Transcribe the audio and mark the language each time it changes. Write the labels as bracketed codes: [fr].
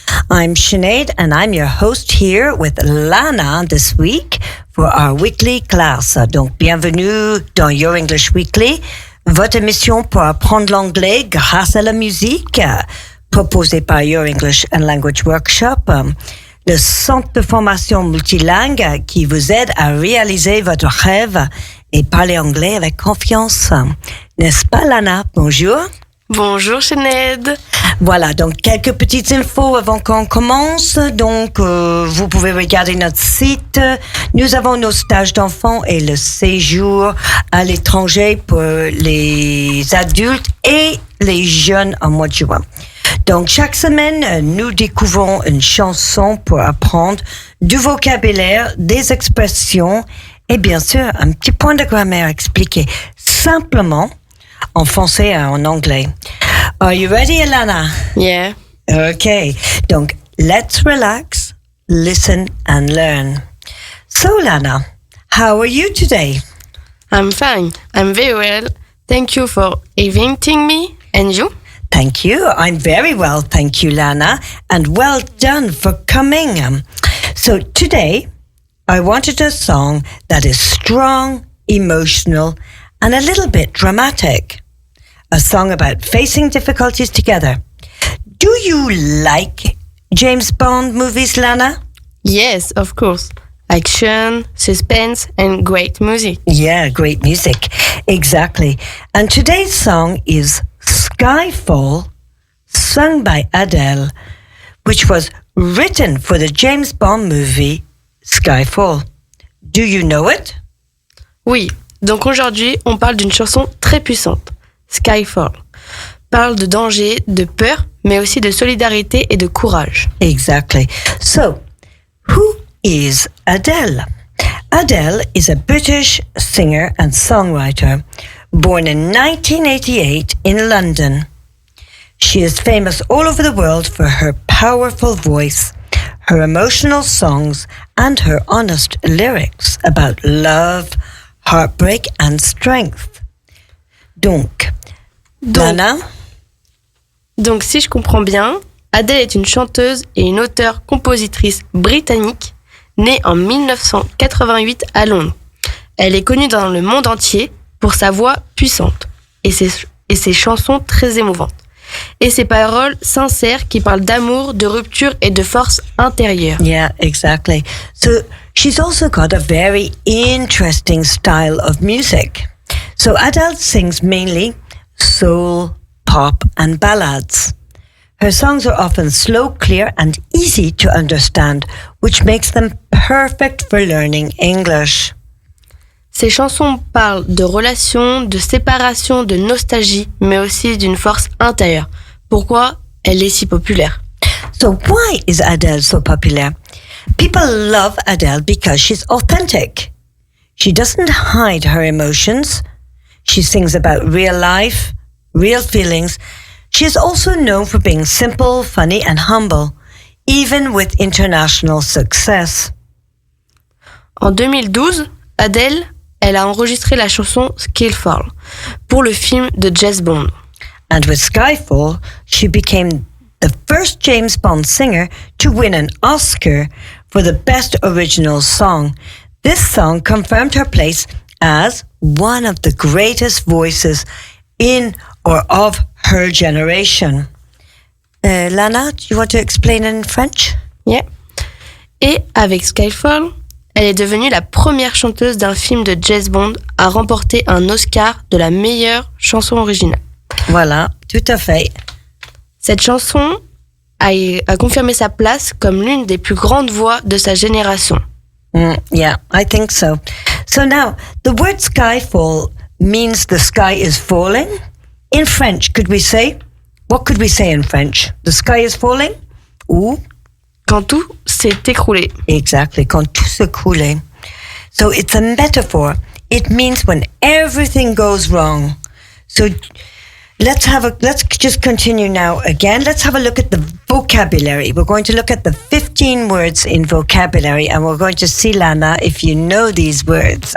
[en] I'm Sinead and I'm your host here with Lana this week for our weekly class. [fr] Donc, bienvenue dans Your English Weekly, votre émission pour apprendre l'anglais grâce à la musique, proposée par Your English and Language Workshop, le centre de formation multilingue qui vous aide à réaliser votre rêve et parler anglais avec confiance. N'est-ce pas, Lana? Bonjour. Bonjour, Sinead. Voilà, donc quelques petites infos avant qu'on commence. Donc, vous pouvez regarder notre site. Nous avons nos stages d'enfants et le séjour à l'étranger pour les adultes et les jeunes en mois de juin. Donc, chaque semaine, nous découvrons une chanson pour apprendre du vocabulaire, des expressions et bien sûr, un petit point de grammaire expliqué simplement en français et en anglais. [en] Are you ready, Alana? Yeah. Okay. Donc, let's relax, listen and learn. So, Lana, how are you today? I'm fine. I'm very well. Thank you for inviting me. And you? Thank you. I'm very well, thank you, Lana. And well done for coming. So, today, I wanted a song that is strong, emotional, and a little bit dramatic. A song about facing difficulties together. Do you like James Bond movies, Lana? Yes, of course. Action, suspense, and great music. Yeah, great music. Exactly. And today's song is Skyfall, sung by Adele, which was written for the James Bond movie Skyfall. Do you know it? [fr] Oui, donc aujourd'hui, on parle d'une chanson très puissante, Skyfall. Parle de danger, de peur, mais aussi de solidarité et de courage. [en] Exactly. So, who is Adele? Adele is a British singer and songwriter born in 1988 in London. She is famous all over the world for her powerful voice, her emotional songs, and her honest lyrics about love, heartbreak, and strength. [fr] Donc, Lana? Donc, si je comprends bien, Adele est une chanteuse et une auteure-compositrice britannique née en 1988 à Londres. Elle est connue dans le monde entier pour sa voix puissante et ses chansons très émouvantes. Et ses paroles sincères qui parlent d'amour, de rupture et de force intérieure. [en] Yeah, exactly. So she's also got a very interesting style of music. So Adele sings mainly soul, pop, and ballads. Her songs are often slow, clear, and easy to understand, which makes them perfect for learning English. [fr] Ses chansons parlent de relations, de séparation, de nostalgie, mais aussi d'une force intérieure. Pourquoi elle est si populaire? [en] So why is Adele so popular? People love Adele because she's authentic. She doesn't hide her emotions. She sings about real life, real feelings. She is also known for being simple, funny, and humble, even with international success. [fr] En 2012, Adele, elle a enregistré la chanson Skyfall pour le film de James Bond. [en] And with Skyfall, she became the first James Bond singer to win an Oscar for the Best Original Song. This song confirmed her place as one of the greatest voices in or of her generation. Lana, do you want to explain in French? Yeah. [fr] Et avec Skyfall, elle est devenue la première chanteuse d'un film de James Bond à remporter un Oscar de la meilleure chanson originale. Voilà, tout à fait. Cette chanson a confirmé sa place comme l'une des plus grandes voix de sa génération. [en] Yeah, I think so. So now, the word skyfall means the sky is falling. In French, what could we say in French? The sky is falling? Ou [fr] Quand tout s'est écroulé. [en] Exactly, [fr] quand tout se coulait. [en] So it's a metaphor. It means when everything goes wrong. So let's just continue now again. Let's have a look at the vocabulary. We're going to look at the 15 words in vocabulary, and we're going to see, Lana, if you know these words.